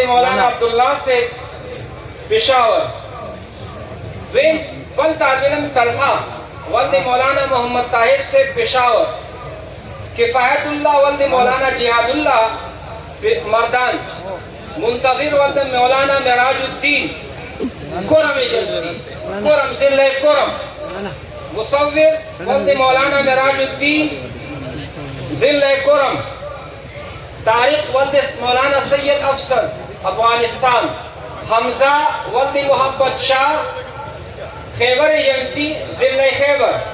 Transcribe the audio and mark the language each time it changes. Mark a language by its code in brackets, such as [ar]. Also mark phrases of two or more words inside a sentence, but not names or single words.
[ps] مولانا عبدالله صاحب پشاور، دویم بل طالب علم طلحه ولد مولانا محمد طاهر صاحب پشاور، کفایت الله ولد مولانا جهاد الله مردان، منتظر ولد مولانا معراج الدین کرم ایجنسی کرم ضلع کرم، مصور ولد مولانا معراج الدین ضلع کرم، طارق ولد مولانا سید افسر افغانستان، حمزہ ولد محبت شاہ خیبر ایجنسی ضلع خیبر،